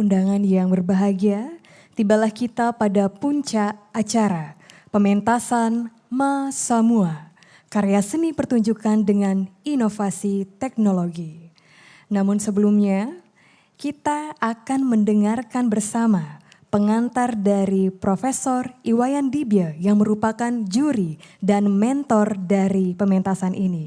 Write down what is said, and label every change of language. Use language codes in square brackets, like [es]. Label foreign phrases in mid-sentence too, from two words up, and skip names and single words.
[id] undangan yang berbahagia, tibalah kita pada puncak acara pementasan Ma Samua, karya seni pertunjukan dengan inovasi teknologi. Namun sebelumnya, kita akan mendengarkan bersama pengantar dari Profesor Iwayan Dibya yang merupakan juri dan mentor dari pementasan ini.